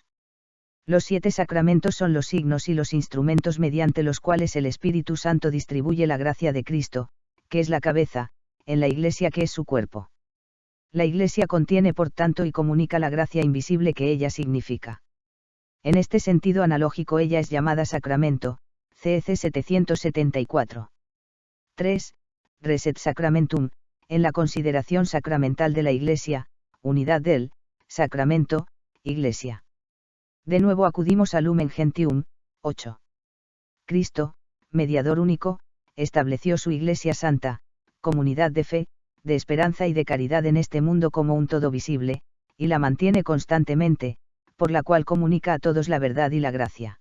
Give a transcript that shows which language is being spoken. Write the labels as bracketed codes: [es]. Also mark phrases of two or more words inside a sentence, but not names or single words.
[es] Los 7 sacramentos son los signos y los instrumentos mediante los cuales el Espíritu Santo distribuye la gracia de Cristo, que es la cabeza, en la Iglesia que es su cuerpo. La Iglesia contiene por tanto y comunica la gracia invisible que ella significa. En este sentido analógico ella es llamada sacramento, CEC 774. 3. [la] Res et sacramentum, [es] en la consideración sacramental de la Iglesia, unidad del sacramento, Iglesia. De nuevo acudimos al Lumen Gentium, 8. Cristo, mediador único, estableció su Iglesia Santa, comunidad de fe, de esperanza y de caridad en este mundo como un todo visible, y la mantiene constantemente, por la cual comunica a todos la verdad y la gracia.